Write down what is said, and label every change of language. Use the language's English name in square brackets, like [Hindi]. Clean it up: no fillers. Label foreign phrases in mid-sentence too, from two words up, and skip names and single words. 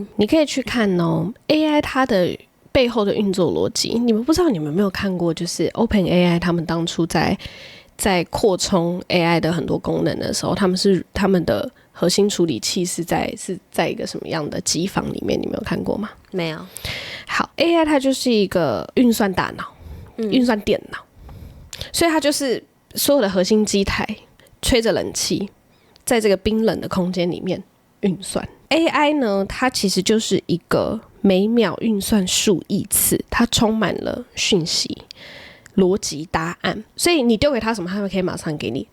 [Chinese] 你可以去看哦 ，AI 它的背後的運作邏輯，你们不知道你們有沒有看過，就是 OpenAI 他們當初在擴充 AI 的很多功能的时候，他們的核心處理器是在一個什麼樣的機房裡面？你們有看過嗎？沒有。好 ，AI 它就是一個運算大腦，運算電腦，所以它就是所有的核心機台吹着冷氣，在這個冰冷的空間裡面運算。AI 呢，它其實就是一個每秒運算數億次，它充滿了訊息、邏輯、答案，所以你丟給他什麼，他可以馬上給你。